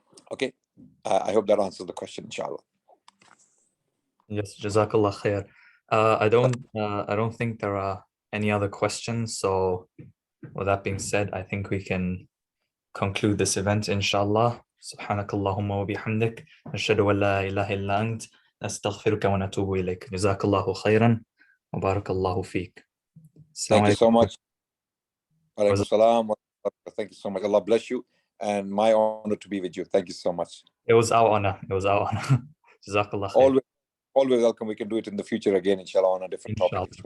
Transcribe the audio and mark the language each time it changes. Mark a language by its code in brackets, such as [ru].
[en] Okay, I hope that answers the question, inshallah. Yes, Jazakallah khair. I don't think there are any other questions. So with that being said, I think we can conclude this event, inshallah. [ar] سبحانك اللهم وبحمدك نشهد أن لا إله إلا أنت نستغفرك ونتوب إليك جزاك الله خيرا وبارك الله فيك. [en] Thank you so much. Thank you so much. Allah bless you, and my honor to be with you. Thank you so much. It was our honor. Jazakallah khair. Always welcome. We can do it in the future again, inshallah, on a different topic.